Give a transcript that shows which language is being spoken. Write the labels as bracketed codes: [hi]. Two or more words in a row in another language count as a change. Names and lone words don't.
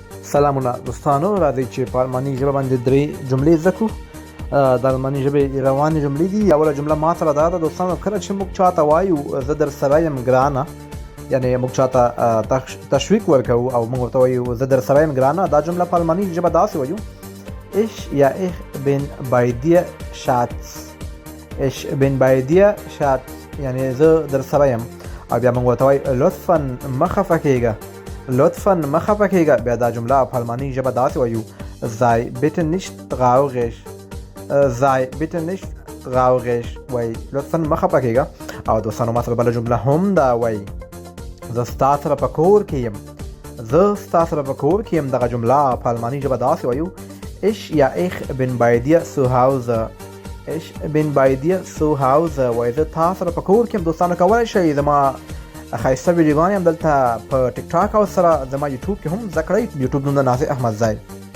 [ps] سلامونه دوستانو، راځئ چې په الماني ژبه باندې درې جملې زده کړو. د الماني ژبې روانې جملې دي. اوله جمله ما سره دا ده دوستانو، کله چې موږ چاته وایو زه در سره یم ګرانه، یعنی موږ چاته تشویق ورکوو او موږ ورته وایو زه در سره یم ګرانه، دا جمله په الماني ژبه داسې وایو: [de] Ich bin bei dir Schatz. Ich bin bei dir Schatz، [ps] یعنی زه در سره یم. او بیا موږ ورته وایو لطفا مه خفه کېږه، لطفا مه خفه کېږه. بیا دا جمله په الماني ژبه داسې وایو: [de] sei bitte nicht traurig. sei bitte nicht traurig، [ps] وایي لطفا مه خفه کېږه. او دوستانو ما سره بله جمله هم دا وایي: زه ستا سره په کور کې یم، زه ستا سره په کور کې یم. دغه جمله په الماني ژبه داسې وایو: [de] ich bin bei dir zu Hause. ich bin bei dir zu Hause، [ps] وایي زه تا سره په کور کې یم. دوستانو کولی شئ زما ښایسته ویډیوګانې هم دلته په ټیک ټاک او سره زما یوټیوب کې هم زده کړئ. یوټیوب نوم د ناصر احمد ځای.